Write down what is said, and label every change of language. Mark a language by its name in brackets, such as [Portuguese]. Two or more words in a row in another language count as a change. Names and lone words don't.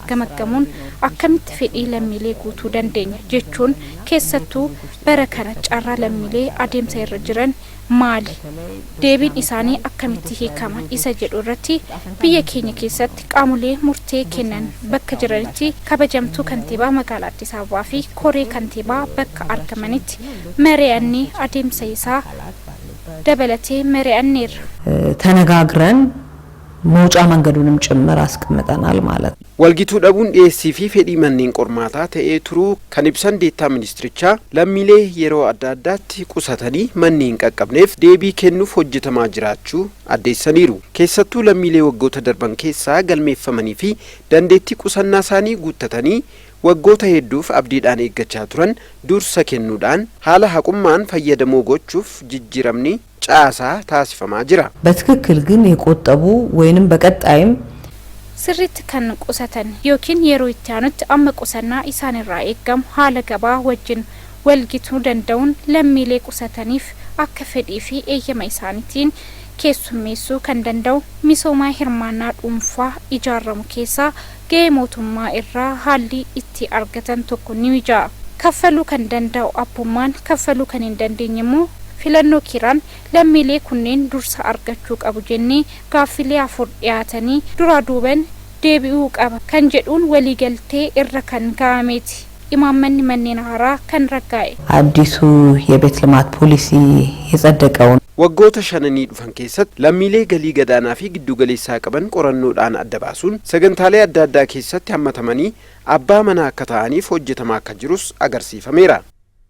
[Oromo] gamaggamuun akkamitti fedhii lammiilee guutuu dandeenya jechuun keessattuu bara kana carraa lammiilee adeemsa irra jiran maali deebiin isaanii akkamitti hiikama isa jedhu irratti biyya keenya keessatti qaamolee murtee kennan bakka jiranitti kabajamtuu kantiibaa magaalaa Addis Ababaa fi koree kantiibaa bakka argamanitti mari'annee adeemsa isaa dabalatee mari'anneerra [Amharic] ተነጋግረን መውጫ መንገዱንም ጭምር አስቀምጠናል ማለት ነው። [Oromo] walgituu dhabuun dhiyeessii fi fedhii manneen qormaataa ta'ee turuu kan ibsan deetaa ministirichaa lammiilee yeroo adda addaatti qusatanii manneen qaqqabneef deebii kennuuf hojjetamaa jiraachuu addeessaniiru. Keessattuu lammiilee waggoota darban keessaa galmeeffamanii fi dandeettii qusannaa isaanii guuttatanii waggoota hedduuf abdiidhaan eeggachaa turan dursa kennuudhaan haala haqummaan fayyadamoo gochuuf jijjiiramni caasaa taasifamaa jira. [Amharic] በትክክል ግን የቆጠቡ ወይንም በቀጣይም [Oromo] sirriitti kan qusatan yookiin yeroo itti aanutti amma qusannaa isaan irraa eegamu haala gabaa wajjin walgituu danda'uun lammiilee qusataniif akka fedhii fi eeyyama isaaniitiin keessummeessuu kan danda'u misoomaa hirmaannaa dhuunfaa ijaaramu keessaa gahee mootummaa irraa haalli itti argatan tokko ni mija'a. Kaffaluu kan danda'u abbummaan kaffaluu kan hin dandeenye immoo filannoo kiraan lammiilee kunneen dursa argachuu qabu jennee gaaffilee afur dhiyaatanii dura duuban deebi'uu qaba kan jedhuun waliigaltee irra kan ga'ameeti. Imaammanni manneen haaraa kan raggaa'e [Amharic] አዲሱ የቤት ልማት ፖሊሲ የጸደቀውን [Oromo] waggoota shananii dhufan keessatti lammiilee galii gadaanaa fi giddu galeessaa qaban qorannoodhaan adda baasuun sagantaalee adda addaa keessatti hammatamanii abbaa manaa akka ta'aniif hojjetamaa akka jirus agarsiifameera.